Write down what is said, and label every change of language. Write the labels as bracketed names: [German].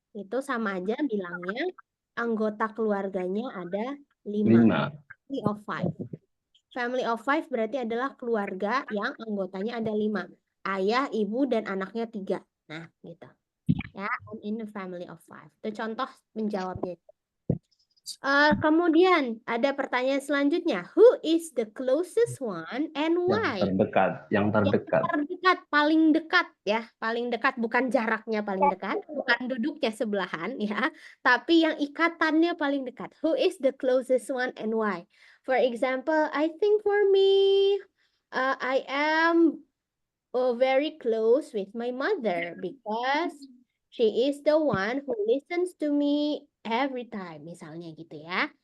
[Indonesian] Itu sama aja bilangnya anggota keluarganya ada 5. [English] Family of 5. [Indonesian] Family of 5 berarti adalah keluarga yang anggotanya ada 5. Ayah, ibu, dan anaknya 3. Nah, gitu. Ya, [English] I'm in the family of 5. [Indonesian] Itu contoh menjawabnya. Kemudian ada pertanyaan selanjutnya. [English] Who is the closest one and why? [Indonesian] Yang terdekat. Terdekat, paling dekat ya, paling dekat bukan jaraknya paling dekat, bukan duduknya sebelahan ya, tapi yang ikatannya paling dekat. [English] Who is the closest one and why? For example, I think for me, I am very close with my mother because she is the one who listens to me every time, [Indonesian] misalnya gitu ya.